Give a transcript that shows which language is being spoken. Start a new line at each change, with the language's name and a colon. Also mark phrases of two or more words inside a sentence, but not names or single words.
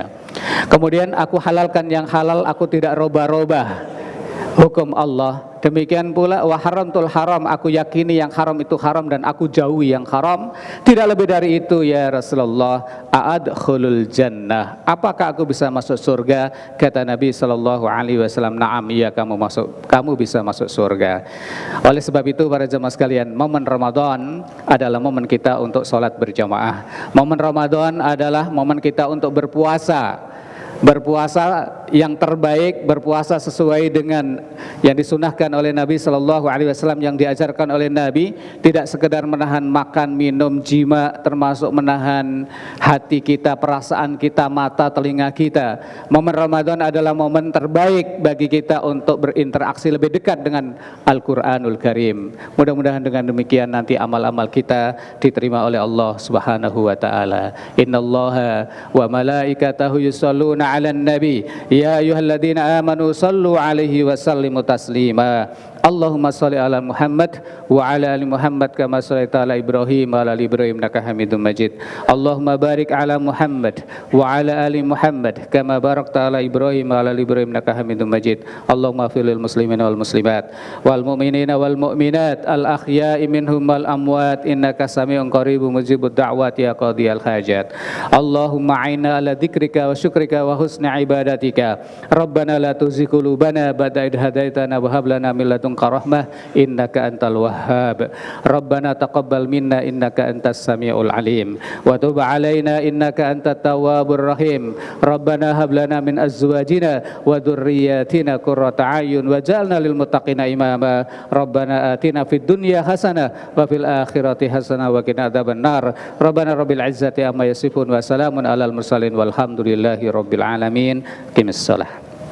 Indonesian: Kemudian aku halalkan yang halal, aku tidak robah-robah hukum Allah. Demikian pula
Arabic: وحرمت الحرام,
Indonesian: aku yakini yang haram itu haram dan aku jauhi yang haram. Tidak lebih dari itu
Arabic: يا رسول الله, أأدخل الجنة,
Indonesian: apakah aku bisa masuk surga? Kata Nabi
Arabic: صلى الله عليه وسلم، نعم,
Indonesian: iya, kamu bisa masuk surga. Oleh sebab itu para jemaah sekalian, momen Ramadan adalah momen kita untuk sholat berjamaah. Momen Ramadan adalah momen kita untuk berpuasa. Berpuasa yang terbaik, berpuasa sesuai dengan yang disunahkan oleh Nabi
Arabic: صلى الله عليه وسلم,
Indonesian: yang diajarkan oleh Nabi, tidak sekedar menahan makan, minum, jima, termasuk menahan hati kita, perasaan kita, mata, telinga kita. Momen Ramadan adalah momen terbaik bagi kita untuk berinteraksi lebih dekat dengan Al-Qur'anul Karim. Mudah-mudahan dengan demikian nanti amal-amal kita diterima oleh
Arabic: الله سبحانه وتعالى. إن الله وملائكته يصلون على النبي يا أيها الذين آمنوا صلوا عليه وسلموا تسليما. اللهم صل على محمد وعلى آل محمد كما صليت على إبراهيم وعلى آل إبراهيم إنك حميد مجيد. اللهم بارك على محمد وعلى آل محمد كما باركت على إبراهيم وعلى آل إبراهيم إنك حميد مجيد. اللهم اغفر للمسلمين والمسلمات والمؤمنين والمؤمنات الأحياء منهم والأموات إنك سميع قريب مجيب الدعوات يا قاضي الحاجات. اللهم أعنا على ذكرك وشكرك وحسن عبادتك. ربنا لا تزغ قلوبنا بعد إذ هديتنا وهب لنا من لدنك رحمة إنك أنت الوهاب. ربنا تقبل منا إنك أنت السميع العليم وتب علينا إنك أنت التواب الرحيم. ربنا هب لنا من أزواجنا وذرياتنا قرة أعين واجعلنا للمتقين إماما. ربنا آتنا في الدنيا حسنة وفي الآخرة حسنة وقنا عذاب النار. ربنا رب العزة عما يصفون وسلام على المرسلين والحمد لله رب العالمين. أقم الصلاة.